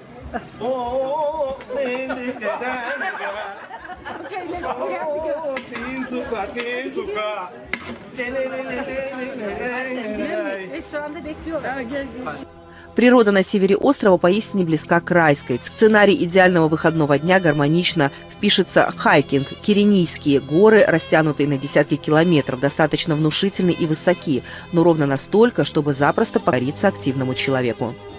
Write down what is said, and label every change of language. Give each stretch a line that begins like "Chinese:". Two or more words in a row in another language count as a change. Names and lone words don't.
Turkish: Oo, dindik eden Oo, tin tuka, tin tuka. Restoranda bekliyorlar.
Russian: Природа на севере острова поистине близка к райской. В сценарий идеального выходного дня гармонично впишется хайкинг. Киренийские горы, растянутые на десятки километров, достаточно внушительны и высоки, но ровно настолько, чтобы запросто покориться активному человеку.